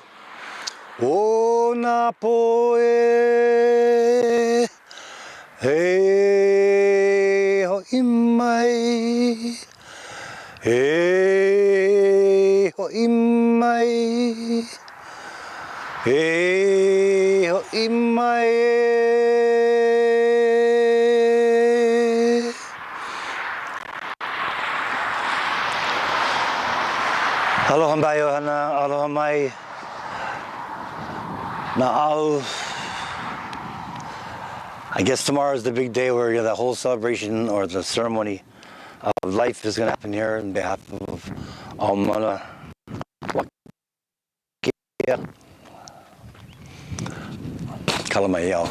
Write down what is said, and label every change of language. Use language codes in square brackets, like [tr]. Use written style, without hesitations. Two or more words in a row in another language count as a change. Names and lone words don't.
[haw] O na poe. He ho imai. He ho imai. He ho imai. Aloha mai ohana, aloha mai. [en] Now, I guess tomorrow is the big day where the whole celebration or the ceremony of life is going to happen here on behalf of Mauna. Kalamaeau.